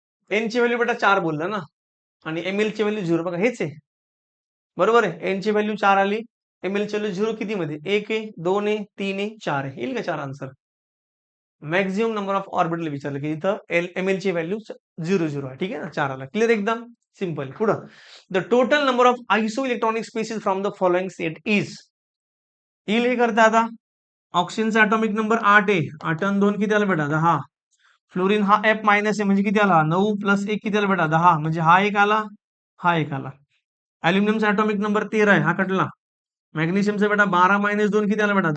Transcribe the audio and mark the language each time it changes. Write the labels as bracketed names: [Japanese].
[Marathi] n ची value बेटा 4 बोलला ना आणि ml ची व्हॅल्यू 0 बघा हेच आहे. बरोबर आहे. n ची व्हॅल्यू 4 आली. ml ची व्हॅल्यू 0 किती मध्ये? 1 आहे, 2 आहे, 3 आहे, 4 आहे. येईल का 4 answer? Maximum number of orbital विचारलं की इथं ml ची व्हॅल्यू 0 आहे. ठीक आहे ना? 4 आला. क्लिअर एकदम? सिंपल. पुढं. [English] The total number of isoelectronic species from the following set is. [Marathi] येईल हे करता आता. ऑक्सिजनचा ॲटॉमिक नंबर 8 आहे. 8 आणि 2 किती आला बेटा? 10. फ्लोरीन हा F मायनस आहे म्हणजे किती आला? 9 प्लस 1 किती आला बेटा? 10. म्हणजे हा एक आला, हा एक आला. अल्युमिनियमचा ॲटॉमिक नंबर 13 आहे. हा कटला. मॅग्नेशियमचा बेटा 12 मायनस 2 किती आला बेटा?